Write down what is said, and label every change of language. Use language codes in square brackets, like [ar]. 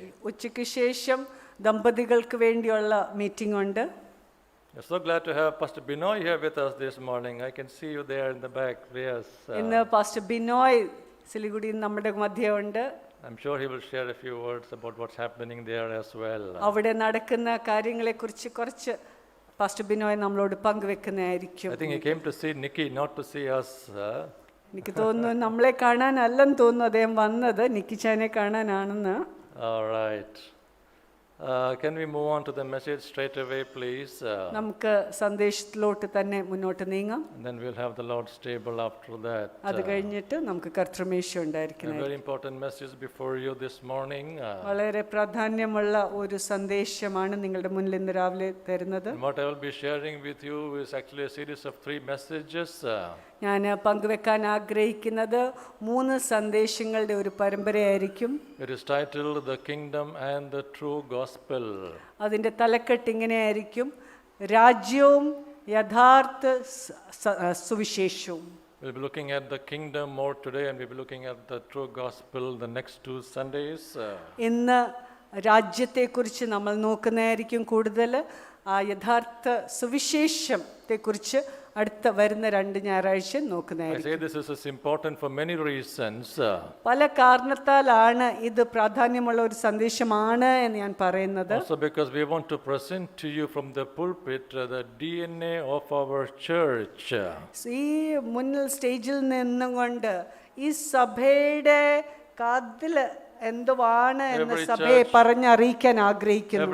[ml] ഉച്ചയ്ക്ക് ശേഷം ദമ്പതികൾക്ക് വേണ്ടിയുള്ള മീറ്റിംഗ് ഉണ്ട്. [en] We're so glad to have Pastor Binoy here with us this morning. I can see you there in the back. Yes. [ml] ഇന്ന് pastor Binoy സിലിഗുഡിയിൽ നമ്മുടെ മധ്യേ ഉണ്ട്. [en] I'm sure he will share a few words about what's happening there as well. [ml] അവിടെ നടക്കുന്ന കാര്യങ്ങളെക്കുറിച്ച് കുറച്ച് pastor Binoy നമ്മളോട് പങ്കുവെക്കുന്നതായിരിക്കും. [en] I think he came to see Nikki, not to see us. [ml] എനിക്ക് തോന്നുന്നു നമ്മളെ കാണാനല്ലെന്ന് തോന്നുന്നു അദ്ദേഹം വന്നത്, നിക്കിച്ചാനെ കാണാനാണെന്ന്. [en] All right. Can we move on to the message straight away, please? [ml] നമുക്ക് സന്ദേശത്തിലോട്ട് തന്നെ മുന്നോട്ട് നീങ്ങാം. [en] And then we'll have the Lord's table after that. [ml] അത് കഴിഞ്ഞിട്ട് നമുക്ക് കർത്തൃമേശ ഉണ്ടായിരിക്കണം. [en] A very important message before you this morning. [ml] വളരെ പ്രാധാന്യമുള്ള ഒരു സന്ദേശമാണ് നിങ്ങളുടെ മുന്നിൽ ഇന്ന് രാവിലെ തരുന്നത്. [en] What I will be sharing with you is actually a series of 3 messages. [ml] ഞാൻ പങ്കുവെക്കാൻ ആഗ്രഹിക്കുന്നത് 3 സന്ദേശങ്ങളുടെ ഒരു പരമ്പരയായിരിക്കും. [en] It is titled The Kingdom and the True Gospel. [ml] അതിൻ്റെ തലക്കെട്ട് ഇങ്ങനെയായിരിക്കും, രാജ്യവും യഥാർത്ഥ സുവിശേഷവും. [en] We'll be looking at the kingdom more today, and we'll be looking at the true gospel the next 2 Sundays. [ml] ഇന്ന് രാജ്യത്തെക്കുറിച്ച് നമ്മൾ നോക്കുന്നതായിരിക്കും കൂടുതൽ. ആ യഥാർത്ഥ സുവിശേഷത്തെക്കുറിച്ച് അടുത്ത വരുന്ന 2 ഞായറാഴ്ച നോക്കുന്നതായിരിക്കും. [en] I say this is important for many reasons. [ml] പല കാരണത്താലാണ് ഇത് പ്രാധാന്യമുള്ള ഒരു സന്ദേശമാണ് എന്ന് ഞാൻ പറയുന്നത്. [en] Also because we want to present to you from the pulpit the DNA of our church. [ml] ഈ മുന്നിൽ സ്റ്റേജിൽ നിന്നും കൊണ്ട് ഈ സഭയുടെ കാതില് എന്തുവാണ് എന്ന് സഭയെ പറഞ്ഞറിയിക്കാൻ ആഗ്രഹിക്കുന്നു.